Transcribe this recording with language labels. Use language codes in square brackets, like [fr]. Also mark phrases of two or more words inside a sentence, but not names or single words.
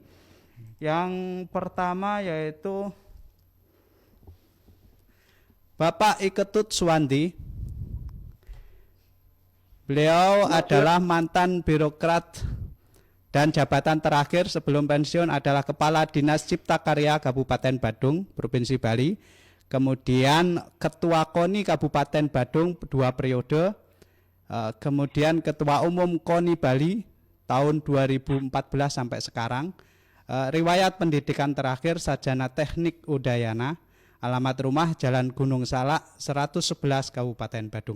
[id] Yang pertama yaitu Bapak Iketut Suwandi. Beliau adalah mantan birokrat dan jabatan terakhir sebelum pensiun adalah Kepala Dinas Cipta Karya Kabupaten Badung, Provinsi Bali. Kemudian Ketua KONI Kabupaten Badung 2 periode. Kemudian Ketua Umum KONI Bali tahun 2014 sampai sekarang. Riwayat pendidikan terakhir sarjana teknik Udayana. Alamat rumah Jalan Gunung Salak 111 Kabupaten Badung.